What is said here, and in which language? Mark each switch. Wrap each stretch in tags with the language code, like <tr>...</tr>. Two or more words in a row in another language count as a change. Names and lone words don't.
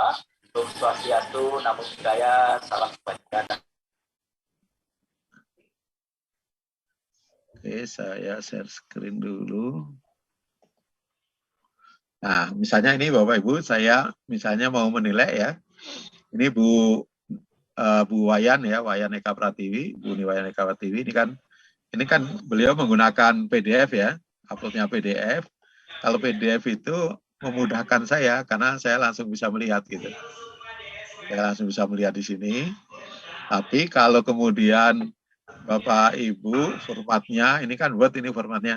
<sa>Om Swastiastu,</sa> <pi>Namo Buddhaya,</pi> <id>salam kebajikan. Oke, saya</id> <en>share screen</en> <id>dulu. Nah, misalnya ini Bapak Ibu, saya misalnya mau menilai ya. Ini Bu Wayan ya, Wayan Eka Pratiwi, Bu Wayan Eka Pratiwi ini kan beliau menggunakan PDF ya, uploadnya PDF. Kalau PDF itu memudahkan saya karena saya langsung bisa melihat gitu. Saya langsung bisa melihat di sini. Tapi kalau kemudian Bapak Ibu formatnya, ini kan Word ini formatnya.</id>